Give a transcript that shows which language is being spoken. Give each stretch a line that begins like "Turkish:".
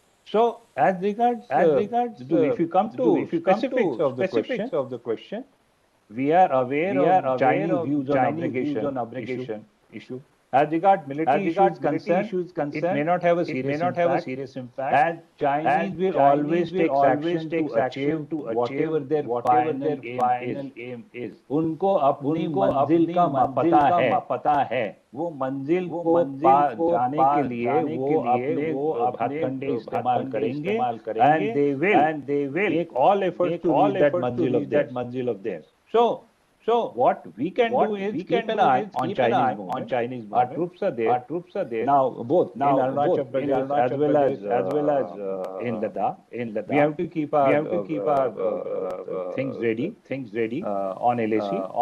English: So as regards if you come to specifics of the question, we are aware of Chinese views on obligation issue. As regards military issues concerned, it may not have a serious impact, and Chinese will always take action to achieve whatever their final aim is.
Hindi: उनको अपनी मंजिल का पता है, वो मंजिल को जाने के लिए वो अपने हथकंडे इस्तेमाल करेंगे,
English: and they will take all efforts to reach that
Hindi: मंजिल
English: of theirs. So what we can do is keep an eye on Chinese movement. Our troops are there now, both in Arunachal Pradesh as well as in Ladakh. We have to keep our things ready on LAC.